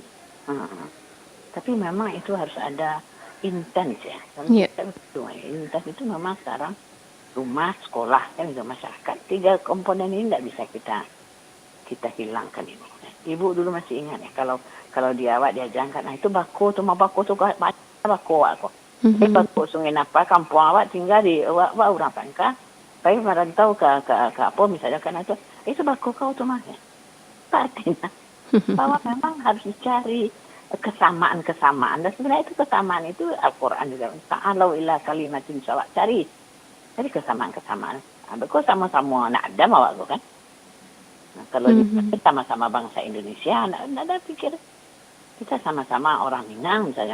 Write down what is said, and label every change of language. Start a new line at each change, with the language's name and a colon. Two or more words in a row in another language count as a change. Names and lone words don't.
Indonesian: Tapi memang itu harus ada intens ya. Intens itu memang sekarang rumah, sekolah, kan juga masyarakat. 3 komponen ini tidak bisa kita hilangkan ini. Ibu dulu masih ingat ya, kalau dia awak diajarkan, itu
Minangkabau: bako tu bako aku. Bako Sungai Napa, kampung awak tinggal di awak orang Pangka.
Indonesian: Tapi merantau ke apa misalnya kan itu
Minangkabau: bako kau tu mah.
Indonesian: Artinya bahwa memang harus dicari kesamaan. Dan sebenarnya itu kesamaan itu Al-Quran juga.
Arabic: Ta'alau ila kalimatin sawa,
Indonesian: cari kesamaan.
Minangkabau: Kok sama-sama nak ada awak tu kan?
Indonesian: Nah, kalau kita sama-sama bangsa Indonesia, tidak ada pikir kita sama-sama orang Minang misalnya.